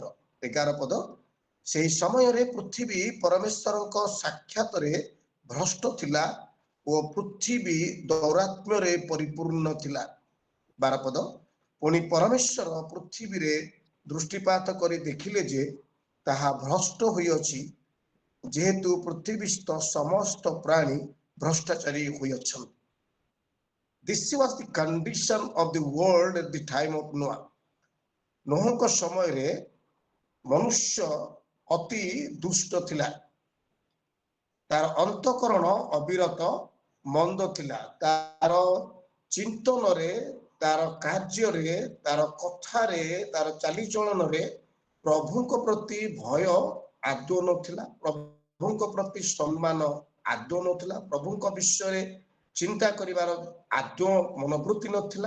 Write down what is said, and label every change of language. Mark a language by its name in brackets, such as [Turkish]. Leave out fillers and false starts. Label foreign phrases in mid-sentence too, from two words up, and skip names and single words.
[Odia] 11 ପଦ, ସେହି ସମୟରେ ପୃଥିବୀ ପରମେଶ୍ୱରଙ୍କ ସାକ୍ଷାତରେ ଭ୍ରଷ୍ଟ ଥିଲା ଓ ପୃଥିବୀ ଦୌରାତ୍ମ୍ୟରେ ପରିପୂର୍ଣ୍ଣ ଥିଲା। 12 ପଦ, ପୁଣି ପରମେଶ୍ୱର ପୃଥିବୀରେ ଦୃଷ୍ଟିପାତ କରି ଦେଖିଲେ ଯେ ତାହା ଭ୍ରଷ୍ଟ ହୋଇଅଛି, ଯେହେତୁ ପୃଥିବୀସ୍ଥ ସମସ୍ତ ପ୍ରାଣୀ ଭ୍ରଷ୍ଟାଚାରୀ ହୋଇଅଛନ୍ତି। [English] This was the condition of the world at the time of Noah. [Odia] ନୋହଙ୍କ ସମୟରେ ମନୁଷ୍ୟ ଅତି ଦୁଷ୍ଟ ଥିଲା, ତାର ଅନ୍ତଃକରଣ ଅବିରତ ମନ୍ଦ ଥିଲା, ତାର ଚିନ୍ତନରେ, ତାର କାର୍ଯ୍ୟରେ, ତାର କଥାରେ, ତାର ଚାଲିଚଳନରେ ପ୍ରଭୁଙ୍କ ପ୍ରତି ଭୟ ଆଦୌ ନଥିଲା, ପ୍ରଭୁଙ୍କ ପ୍ରତି ସମ୍ମାନ ଆଦୌ ନଥିଲା, ପ୍ରଭୁଙ୍କ ବିଷୟରେ ଚିନ୍ତା କରିବାର ଆଦୌ ମନୋବୃତ୍ତି ନଥିଲା।